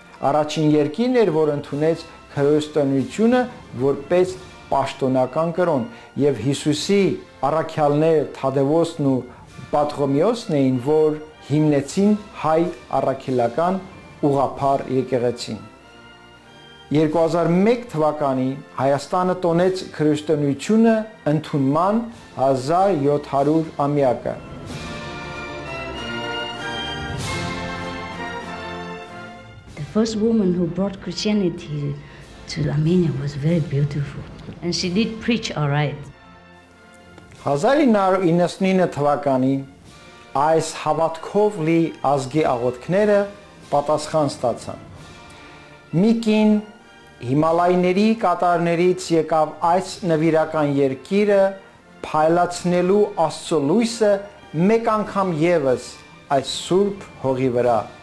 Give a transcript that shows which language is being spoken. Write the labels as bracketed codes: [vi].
[hy] Առաջին երկիրն էր, որ ընդունեց քրիստոնեությունը որպես պաշտոնական կրոն, եւ Հիսուսի առաքյալներ Թադևոսն ու Պատրոմեոսն էին, որ հիմնեցին հայ առաքելական ուղղափառ եկեղեցին։ 2001 թվականին Հայաստանը տոնեց քրիստոնեությունը ընդունման 1700-ամյակը։ [en] The first woman who brought Christianity to Armenia was very beautiful, and she did preach all right. [hy] 1999 թվականին այս հավատքով լի ազգի աղոթքները պատասխան ստացան։ Մի կին Հիմալայների կատարներից եկավ այս նվիրական երկիրը փայլացնելու Աստծո լույսը մեկ անգամ եւս այս սուրբ հողի վրա։